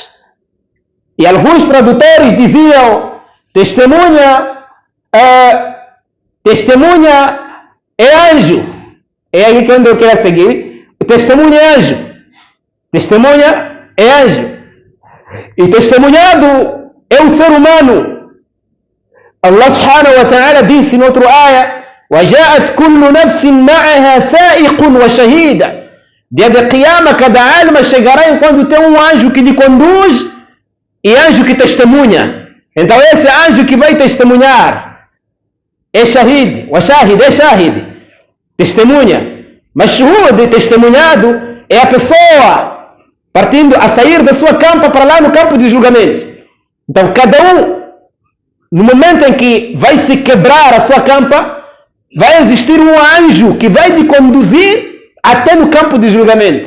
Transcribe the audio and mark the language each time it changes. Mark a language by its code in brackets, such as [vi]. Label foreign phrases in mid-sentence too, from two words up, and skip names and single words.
[pt] E alguns tradutores diziam: testemunha é anjo. É aí que eu quero seguir. Testemunha é anjo. Testemunha é anjo. E testemunhado é um ser humano. [ar] الله سبحانه وتعالى [pt] disse no outro ayah: [ar] وَجَاءَتْ كُلُّ نَفْسٍ مَعَهَا سَائِقٌ وَشَهِيدٌ. [pt] Dia de Qiyamah, cada alma chegará enquanto tem um anjo que lhe conduz e anjo que testemunha. Então esse anjo que vai testemunhar é shahid. وَشَاهِد é shahid, testemunha. Mashhud, testemunhado, é a pessoa partindo a sair da sua campa para lá no campo de julgamento. Então cada um, no momento em que vai se quebrar a sua campa, vai existir um anjo que vai te conduzir até no campo de julgamento.